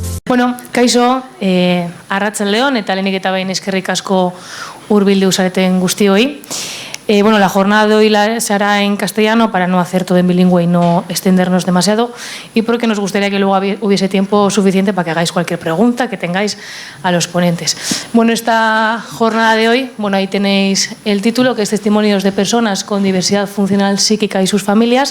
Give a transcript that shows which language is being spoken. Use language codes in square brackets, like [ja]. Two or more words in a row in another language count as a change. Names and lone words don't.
[eu] Bueno, kaixo, arratsaldeon eta lehenik eta behin eskerrik asko hurbildu zareten guztioi. [es] Bueno, la jornada de hoy se hará en castellano para no hacer todo en bilingüe y no extendernos demasiado, y porque nos gustaría que luego hubiese tiempo suficiente para que hagáis cualquier pregunta que tengáis a los ponentes. Bueno, esta jornada de hoy, bueno, ahí tenéis el título, que es Testimonios de personas con diversidad funcional psíquica y sus familias.